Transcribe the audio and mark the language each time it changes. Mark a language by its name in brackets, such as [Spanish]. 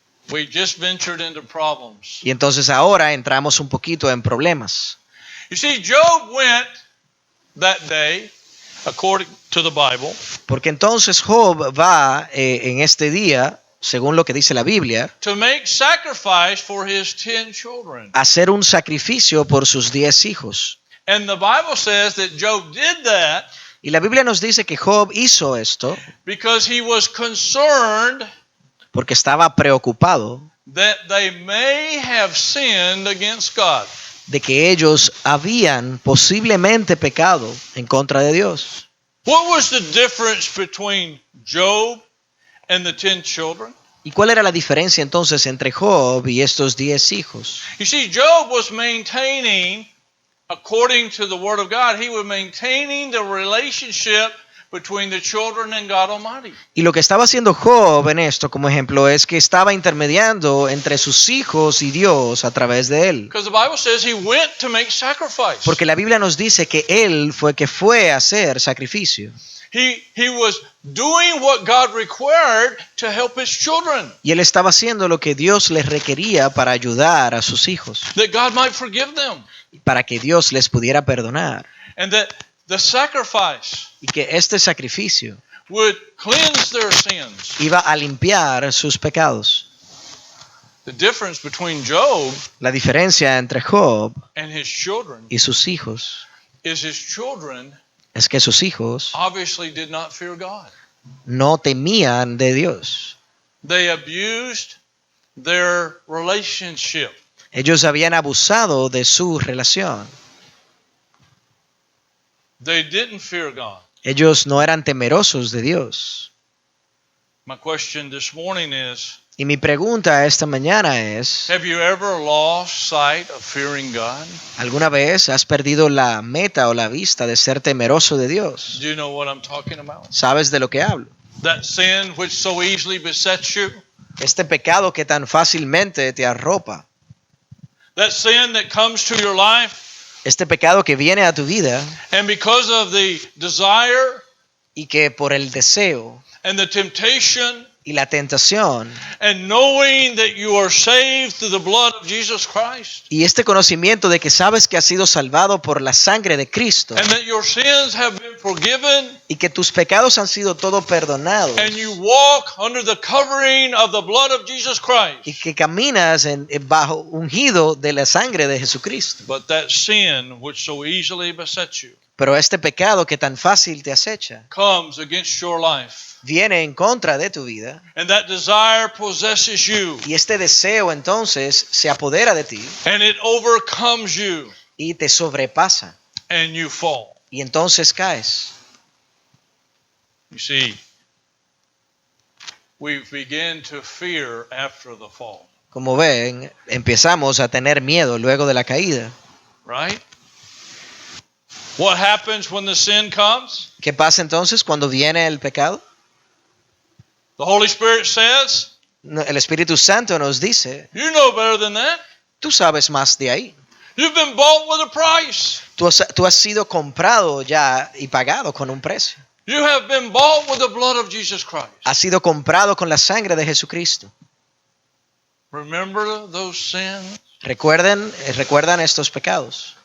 [English] We just ventured into problems. [Spanish] Y entonces ahora entramos un poquito en problemas. [English] You see, Job went that day, according to the Bible, [Spanish] Porque entonces Job va en este día, según lo que dice la Biblia, [English] to make sacrifice for his 10 children. [Spanish] a hacer un sacrificio por sus 10 hijos. [English] And the Bible says that Job did that [Spanish] Y la Biblia nos dice que Job hizo esto [English] because he was concerned [Spanish] porque estaba preocupado [English] that they may have sinned against God. [Spanish] de que ellos habían posiblemente pecado en contra de Dios. [English] What was the difference between Job and the 10 children? [Spanish] ¿Y cuál era la diferencia entonces entre Job y estos 10 hijos? [English] You see, Job was maintaining, according to the Word of God, he was maintaining the relationship between the children and God Almighty. [Spanish] Y lo que estaba haciendo Job en esto, como ejemplo, es que estaba intermediando entre sus hijos y Dios a través de él. [English] Because the Bible says he went to make sacrifice. [Spanish] Porque la Biblia nos dice que él fue que fue a hacer sacrificio. [English] He was doing what God required to help his children, [Spanish] Y él estaba haciendo lo que Dios les requería para ayudar a sus hijos, [English] that God might forgive them, [Spanish] para que Dios les pudiera perdonar. [English] and that the sacrifice [Spanish] Y que este sacrificio [English] would cleanse their sins. [Spanish] iba a limpiar sus pecados. [English] The difference between Job [Spanish] La diferencia entre Job [English] and his children [Spanish] y sus hijos [English] is his children [Spanish] es que sus hijos [English] obviously did not fear God. [Spanish] no temían de Dios. [English] They abused their relationship. [Spanish] Ellos habían abusado de su relación. [English] They didn't fear God. [Spanish] Ellos no eran temerosos de Dios. [English] My question this morning is, [Spanish] Y mi pregunta esta mañana es, [English] have you ever lost sight of fearing God? [Spanish] ¿alguna vez has perdido la meta o la vista de ser temeroso de Dios? [English] Do you know what I'm talking about? [Spanish] ¿Sabes de lo que hablo? [English] That sin which so easily besets you? [Spanish] Este pecado que tan fácilmente te arropa. [English] That sin that comes to your life, [Spanish] Este pecado que viene a tu vida [English] and because of the desire [Spanish] y que por el deseo [English] and the temptation [Spanish] y la tentación [English] and knowing that you are saved through the blood of Jesus Christ, [Spanish] y este conocimiento de que sabes que has sido salvado por la sangre de Cristo [English] and that your sins have been forgiven, [Spanish] y que tus pecados han sido todo perdonados [English] and you walk under the covering of the blood of Jesus [Spanish] y [English] Christ. [Spanish] que caminas bajo ungido de la sangre de Jesucristo. [English] But that sin which so easily besets you [Spanish] Pero este pecado que tan fácil te acecha [English] comes against your life, [Spanish] viene en contra de tu vida [English] and that desire possesses you, [Spanish] y este deseo entonces se apodera de ti [English] and it overcomes you, [Spanish] y te sobrepasa [English] and you fall. [Spanish] y entonces caes. [English] You see, we begin to fear after the fall, [Spanish] Como ven, empezamos a tener miedo luego de la caída. [English] right? What happens when the sin comes? [Spanish] ¿Qué pasa entonces cuando viene el pecado? [English] The Holy Spirit says, [Spanish] El Espíritu Santo nos dice, [English] you know better than that. [Spanish] tú sabes más de ahí. [English] You've been bought with a price. [Spanish] Tú has sido comprado ya y pagado con un precio. [English] You have been bought with the blood of Jesus Christ. [Spanish] Has sido comprado con la sangre de Jesucristo. [English] Remember those sins [Spanish] Recuerdan estos pecados